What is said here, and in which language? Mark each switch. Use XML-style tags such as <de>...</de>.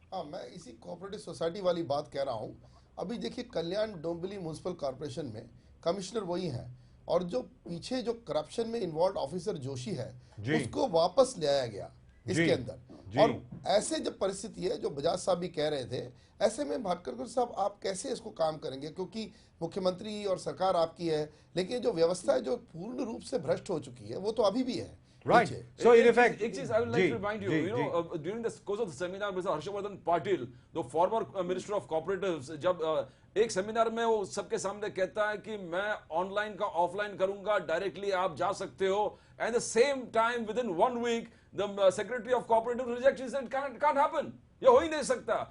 <hi>हाँ, मैं इसी कोऑपरेटिव सोसाइटी वाली बात कह रहा हूँ। अभी देखिए, कल्याण डोंबिवली म्युनिसिपल कॉर्पोरेशन में कमिश्नर वही हैं और जो पीछे जो करप्शन में इन्वॉल्व ऑफिसर जोशी है उसको वापस ले आया गया इसके अंदर। और ऐसे जब परिस्थिति है, जो बजाज साहब भी कह रहे थे, ऐसे में भाटकर साहब आप कैसे इसको काम करेंगे? क्योंकि मुख्यमंत्री और सरकार आपकी है, लेकिन जो व्यवस्था है जो पूर्ण रूप से भ्रष्ट हो चुकी है वो तो अभी भी है।</hi> <en>Right. So in effect, I would like to remind you, during the course of the seminar, Mr. Harshvardhan Patil, the former Minister of Cooperatives,</en> <hi>जब एक सेमिनार में वो सबके सामने कहता है कि मैं ऑनलाइन का ऑफलाइन करूंगा, डायरेक्टली आप जा सकते हो,</hi> <en>And the same time with in 1 week the secretary of cooperative rejection said can't happen.</en> <hi>ये हो ही नहीं सकता।</hi>